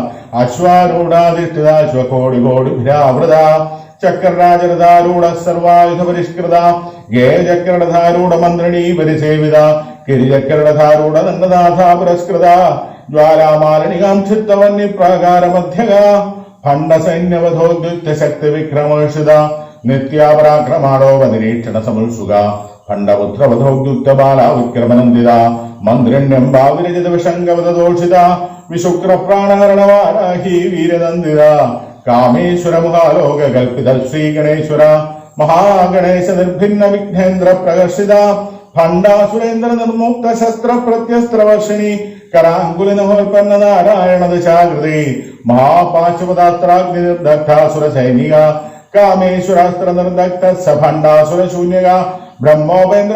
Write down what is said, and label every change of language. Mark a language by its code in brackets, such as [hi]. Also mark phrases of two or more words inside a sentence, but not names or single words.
[sa] अश्वारूढाधिष्ठिताश्वकोटिकोटिभिरावृता चक्रराजरथारूढ सर्वायुधपरिष्कृता गेयचक्ररथारूढमन्त्रिणी परिसेविता किरिचक्ररथारूढदण्डनाथा पुरस्कृता ज्वालामालिनिकां चित्तवह्निप्राकारमध्यगा फण्डसैन्यवधोद्युक्तशक्तिविक्रमर्षिता नित्यापराक्रमाणोपनिरीक्षणसमुत्सुका फण्डपुत्रवधोद्युक्तबाला विक्रमनन्दिता मन्त्रिण्यम्बा विरचितविशङ्गवदोषिता വിശുക്രപ്രാണഹരണവാരാഹി വീരനന്ദിത കാമേശ്വര മുഖാലോക കൽപ്പിത ശ്രീ ഗണേശ്വര മഹാഗണേശ നിർഭിന്ന വിഘ്നേന്ദ്ര പ്രകർഷിത ഭണ്ഡാസുരേന്ദ്ര നിർമുക്ത ശസ്ത്ര പ്രത്യസ്ത്രവർഷിണി കരാങ്കുലിനോൽപ്പന്ന നാരായണ ദശാകൃതി മഹാപാശുപതാസ്ത്രാഗ്നി നിർദഗ്ധാസുര സൈനിക കാമേശ്വരാസ്ത്ര നിർദഗ്ധ സഭണ്ഡാസുര ശൂന്യക ബ്രഹ്മോപേന്ദ്ര